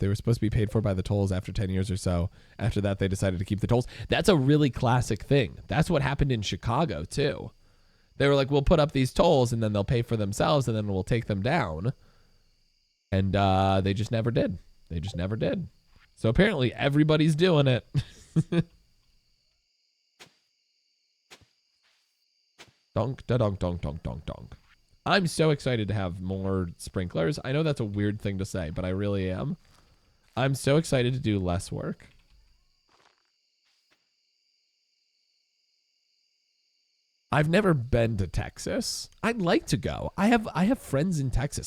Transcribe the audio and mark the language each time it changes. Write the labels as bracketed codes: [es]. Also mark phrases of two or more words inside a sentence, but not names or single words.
[en] They were supposed to be paid for by the tolls after 10 years or so. After that, they decided to keep the tolls. That's a really classic thing. That's what happened in Chicago, too. They were like, we'll put up these tolls, and then they'll pay for themselves, and then we'll take them down. And they just never did. They just never did. So apparently, everybody's doing it. Donk, da donk, donk, donk, donk, donk. I'm so excited to have more sprinklers. I know that's a weird thing to say, but I really am. I'm so excited to do less work. I've never been to Texas. I'd like to go. I have friends in Texas.